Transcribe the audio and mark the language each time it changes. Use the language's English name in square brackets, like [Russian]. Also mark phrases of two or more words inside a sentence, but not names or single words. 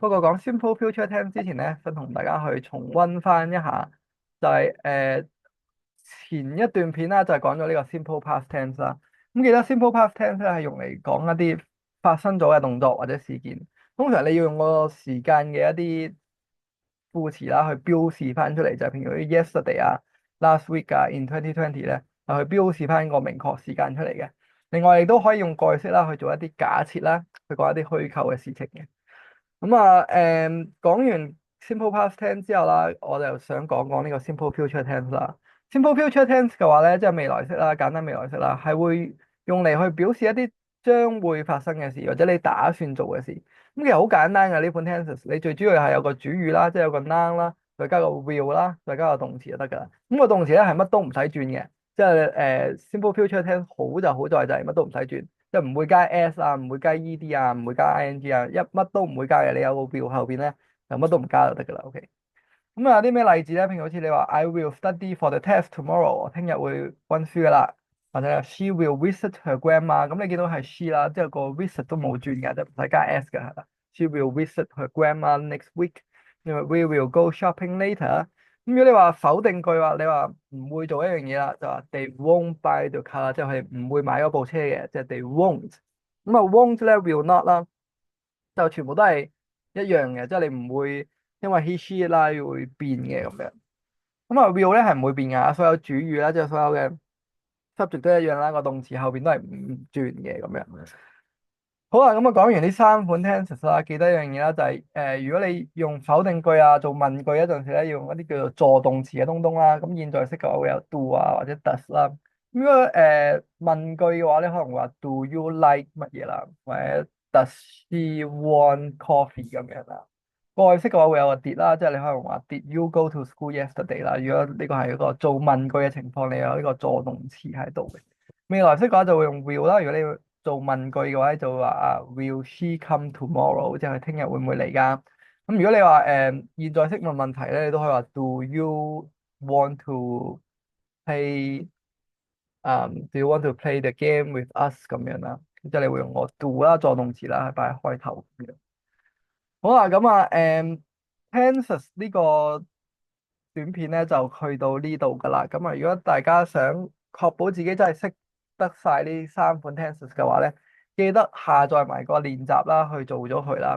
[Cantonese] 不過講 [English] Simple Future Tense [Cantonese] 之前咧，想同大家去重溫翻一下，就係、前一段片啦，就係講咗呢個 [English] Simple Past Tense [Cantonese] 啦。咁記得 [English] Simple Past Tense [Cantonese] 咧係用嚟講一啲發生咗嘅動作或者事件。通常你要用個時間嘅一啲副詞啦，去標示翻出嚟，就係譬如啲 yesterday 啊、 [English] last week [Cantonese] 啊、 [English] in 2020 [Cantonese] 咧，係去標示翻個明確時間出嚟嘅。另外，亦都可以用過去式啦去做一啲假設啦，去講一啲虛構嘅事情嘅。咁啊，講完 [English] simple past tense [Cantonese] 之後啦，我就想講講呢個 [English] simple future tense [Cantonese] 啦。 [English] simple future tense [Cantonese] 嘅話咧，即係未來式啦，簡單未來式啦，係會用嚟去表示一啲將會發生嘅事，或者你打算做嘅事。咁其實好簡單嘅呢款 tenses，你最主要係有個主語啦，即係有個 noun 啦，再加個 will 啦，再加個動詞就得㗎啦。咁個動詞咧係乜都唔使轉嘅。即係 [English] simple future tense [Cantonese] 好就好在就係乜都唔使轉，即係唔會加 s 啊，唔會加 ed 啊，唔會加 ing 啊，乜都唔會加嘅。你有個 will 後邊咧，就乜都唔加就得噶啦。OK。咁啊有啲咩例子咧？譬如好似你話 [English] I will study for the test tomorrow， [Cantonese] 我聽日會溫書噶啦。 [English] 或者 She will visit her grandma， [Cantonese] 咁你見到係 she 啦，即係個 visit 都冇轉嘅，即係唔使加 s 嘅係啦。 [English] She will visit her grandma next week。因為 We will go shopping later。 [Cantonese] 咁如果你話否定句話，你話唔會做一樣嘢啦，就話 [English] They won't buy the car， [Cantonese] 即係唔會買嗰部車嘅，即係 [English] they won't。 [Cantonese] 咁啊 won't 咧 [English] will not [Cantonese] 啦，就全部都係一樣嘅，即係你唔會因為 [English] he she [Cantonese] 啦會變嘅咁樣。咁啊 will 咧係唔會變㗎，所有主語啦，即係所有嘅 subject 都一樣啦，個動詞後邊都係唔轉嘅咁樣。好啦，咁啊講完呢三款 tenses 啦，記得一樣嘢啦，就係如果你用否定句啊做問句一陣時咧，要用一啲叫做助動詞嘅東東啦。咁現在式嘅話會有 do 啊或者 does 啦。咁如果問句嘅話咧，可能會話 [English] do you like [Cantonese] 乜嘢啦，或者 [English] does she want coffee [Cantonese] 咁樣啦。過去式嘅話會有個 did 啦，即係你可能話 [English] did you go to school yesterday [Cantonese] 啦。如果呢個係一個做問句嘅情況，你有呢個助動詞喺度嘅。未來式嘅話就會用 will 啦。如果你做問句嘅話，就會話啊 ， [English] Will she come tomorrow？ [Cantonese] 即係佢聽日會唔會嚟㗎？咁如果你話現在式問問題咧，你都可以話 [English] Do you want to play？Do you want to play the game with us？ [Cantonese] 咁樣啦，即係你會用個 do 啦，助動詞啦，擺喺開頭咁樣。好啦，咁啊tenses 呢個短片咧就去到呢度噶啦。咁啊，如果大家想確保自己真係識得晒呢三款 tenses 嘅話咧，記得下載埋個練習啦，去做咗佢啦。